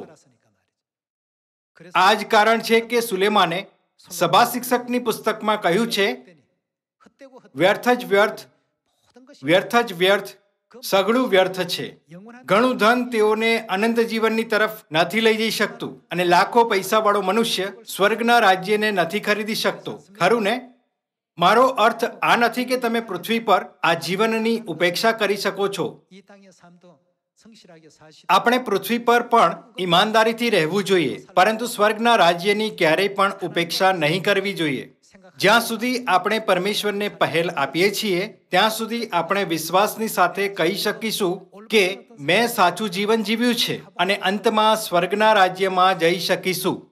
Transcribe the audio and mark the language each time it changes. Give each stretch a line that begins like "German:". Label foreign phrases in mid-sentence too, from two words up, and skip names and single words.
Gujarati: આ જ કારણ છે કે સુલેમાને સભા શિક્ષકની પુસ્તકમાં કહ્યું છે, વ્યર્થ જ વ્યર્થ, વ્યર્થ જ વ્યર્થ સઘળું વ્યર્થ છે. ઘણું ધન તેઓને અનંત જીવનની તરફ નથી લઈ જઈ શકતું અને લાખો પૈસાવાળો મનુષ્ય સ્વર્ગના રાજ્યને નથી ખરીદી શકતો. ખરું ને? મારો અર્થ આ નથી કે તમે પૃથ્વી પર આ જીવનની ઉપેક્ષા કરી શકો છો.
Korean: 이 땅의 삶도 성실하게 사시되
Gujarati: આપણે પૃથ્વી પર પણ ઈમાનદારીથી રહેવું જોઈએ, પરંતુ સ્વર્ગના રાજ્યની ક્યારેય પણ ઉપેક્ષા નહીં કરવી જોઈએ. જ્યાં સુધી આપણે પરમેશ્વરને પહેલ આપીએ છીએ ત્યાં સુધી આપણે વિશ્વાસની સાથે કહી શકીશું કે મેં સાચું જીવન જીવ્યું છે અને અંતમાં સ્વર્ગના રાજ્યમાં જઈ શકીશું.